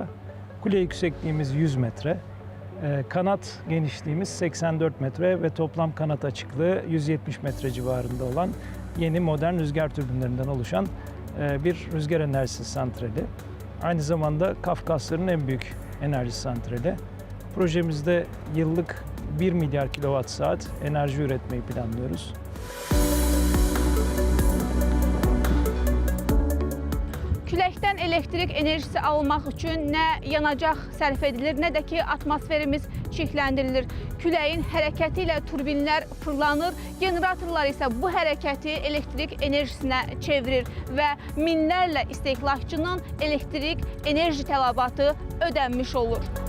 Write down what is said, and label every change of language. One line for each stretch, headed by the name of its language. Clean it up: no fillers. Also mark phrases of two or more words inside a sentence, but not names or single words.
Turkish: Kule yüksekliğimiz 100 metre, kanat genişliğimiz 84 metre ve toplam kanat açıklığı 170 metre civarında olan yeni modern rüzgar türbinlerinden oluşan bir rüzgar enerjisi santrali. Aynı zamanda Kafkasların en büyük enerji santrali. Projemizde yıllık 1 milyar kilowatt saat enerji üretmeyi planlıyoruz.
Azerbaijani: Küləkdən elektrik enerjisi almaq üçün nə yanacaq sərf edilir, nə də ki atmosferimiz çirkləndirilir. Küləyin hərəkəti ilə turbinlər fırlanır, generatorlar isə bu hərəkəti elektrik enerjisinə çevirir və minlərlə istehlakçının elektrik enerji tələbatı ödənmiş olur.